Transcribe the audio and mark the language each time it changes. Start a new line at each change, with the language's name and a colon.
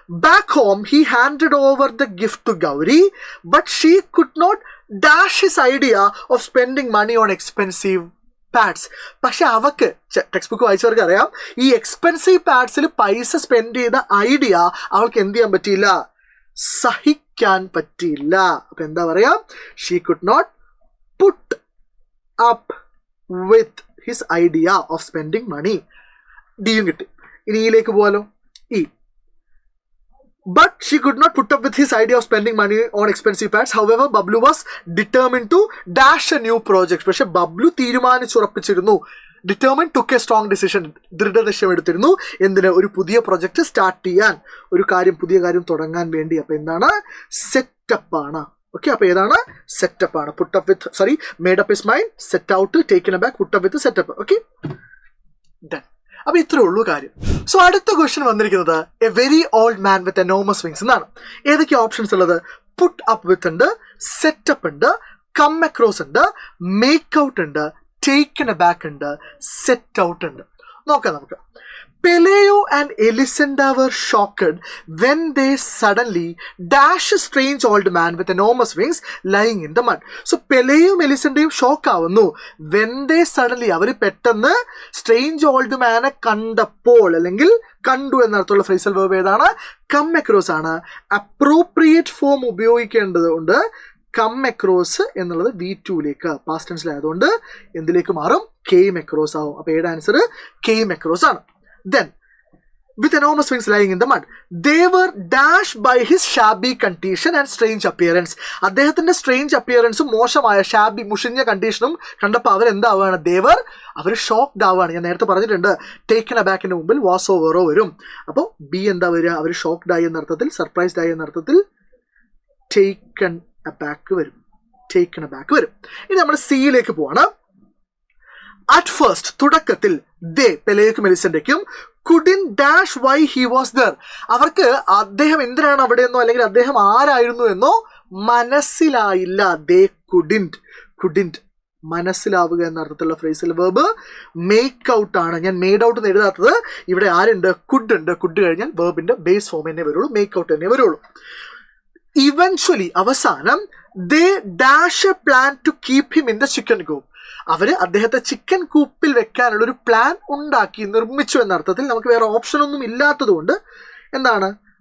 English: Back home, he handed over the gift to Gauri, but she could not dash his idea of spending money on expensive pads.
Malayalam: പക്ഷെ അവക്ക് text book വായിച്ചവർക്ക് അറിയാം, ഈ expensive പാഡ്സിൽ പൈസ spend ചെയ്ത idea അവൾക്ക് എന്ത് ചെയ്യാൻ പറ്റിയില്ല? സഹിക്കാൻ പറ്റിയില്ല. അപ്പൊ എന്താ പറയാ?
English: She could not put up with his idea of spending money.
Malayalam: ഡിയും കിട്ടി. ഇനി ഇയിലേക്ക് പോകാലോ.
English: But she could not put up with his idea of spending money on expensive pads. However, Bablu was determined to dash a new project.
Malayalam: പക്ഷെ Bablu തീരുമാനിച്ചുറപ്പിച്ചിരുന്നു.
English: Determined, took a strong decision.
Malayalam: ദൃഢനിശ്ചയം എടുത്തിരുന്നു. എന്തിന്? ഒരു പുതിയ പ്രൊജക്ട് സ്റ്റാർട്ട് ചെയ്യാൻ, പുതിയ കാര്യം തുടങ്ങാൻ വേണ്ടി. അപ്പൊ എന്താണ്? സെറ്റപ്പ് ആണ്. ഓക്കെ, അപ്പൊ ഏതാണ്? സെറ്റപ്പ് ആണ്. Made up his mind, set out, taken A back, put up with setup. Okay, done. അപ്പൊ ഇത്രേ ഉള്ളൂ കാര്യം. സോ അടുത്ത ക്വസ്റ്റ്യൻ വന്നിരിക്കുന്നത്
English: a very old man with enormous wings
Malayalam: എന്നാണ്. ഏതൊക്കെ ഓപ്ഷൻസ് ഉള്ളത്? പുട്ട് അപ്പ് വിത്ത് ഉണ്ട്, സെറ്റപ്പ് ഉണ്ട്, കം അക്രോസ് ഉണ്ട്, മേക്ക് ഔട്ട് ഉണ്ട്, ടേക്കൻ എ ബാക്ക് ഉണ്ട്, സെറ്റ് ഔട്ട് ഉണ്ട്. നോക്കാം നമുക്ക്.
English: Peleo and Elisenda were shocked when they suddenly dash a strange old man with enormous wings lying in the mud.
Malayalam: So Peleയും എലിസെൻഡയും shock ആവുന്നു.
English: when they suddenly,
Malayalam: അവർ പെട്ടെന്ന് strange old മാനെ കണ്ടപ്പോൾ, അല്ലെങ്കിൽ കണ്ടു എന്നർത്ഥമുള്ള ഫ്രേസൽ വെർബ് ഏതാണ്? കം അക്രോസ് ആണ്. Appropriate form ഉപയോഗിക്കേണ്ടതുകൊണ്ട് come across എന്നുള്ളത് V2ലേക്ക് past ടെൻസിലായതുകൊണ്ട് എന്തിലേക്ക് മാറും? കെയിം അക്രോസ് ആവും. അപ്പോൾ ഏയുടെ ആൻസർ കെയിം അക്രോസ് ആണ്.
English: Then with enormous wings lying in the mud. They were dashed by his shabby condition and strange appearance.
Malayalam: അദ്ദേഹത്തിന്റെ strange അപ്പിയറൻസും മോശമായ ഷാബി മുഷിഞ്ഞ കണ്ടീഷനും കണ്ടപ്പോൾ അവരെന്താവുകയാണ്? അവർ ഷോക്ക്ഡ് ആവുകയാണ്. ഞാൻ നേരത്തെ പറഞ്ഞിട്ടുണ്ട് ടേക്കൺ അബാക്കിന് മുമ്പിൽ വാസോ വേറോ വരും. അപ്പോൾ ബി എന്താ വരിക? അവർ ഷോക്ക്ഡ് ആയി എന്നർത്ഥത്തിൽ, സർപ്രൈസ്ഡ് ആയി എന്നർത്ഥത്തിൽ ടേക്കൺ അബാക്ക് വരും. ഇനി നമ്മൾ സിയിലേക്ക് പോവാണ്.
English: at first
Malayalam: തുടക്കത്തിൽ
English: പെലേക്കും മെലിസന്റയ്ക്കും couldn't dash why he was there.
Malayalam: അവർക്ക് അദ്ദേഹം എന്തിനാണ് അവിടെയെന്നോ അല്ലെങ്കിൽ അദ്ദേഹം ആരായിരുന്നു എന്നോ മനസ്സിലായില്ല.
English: they couldn't
Malayalam: മനസ്സിലാവുക എന്ന അർത്ഥത്തിലുള്ള ഫ്രേസൽ വെർബ് മേക്ക് ഔട്ട് ആണ്. ഞാൻ മെയ്ഡ് ഔട്ട് എന്ന് എഴുതാത്തത് ഇവിടെ ആരുണ്ട്? കുഡ് ഉണ്ട്. കുഡ് കഴിഞ്ഞാൽ വെർബിന്റെ ബേസ് ഫോം തന്നെ വരുള്ളൂ, മേക്ക് ഔട്ട് തന്നെ വരുള്ളൂ.
English: eventually
Malayalam: അവസാനം
English: they dash a plan to keep him in the chicken coop.
Malayalam: അവർ അദ്ദേഹത്തെ ചിക്കൻ കൂപ്പിൽ വെക്കാനുള്ള ഒരു പ്ലാൻ ഉണ്ടാക്കി, നിർമ്മിച്ചു എന്നർത്ഥത്തിൽ. നമുക്ക് വേറെ ഓപ്ഷൻ ഒന്നും ഇല്ലാത്തത് കൊണ്ട് എന്താണ്?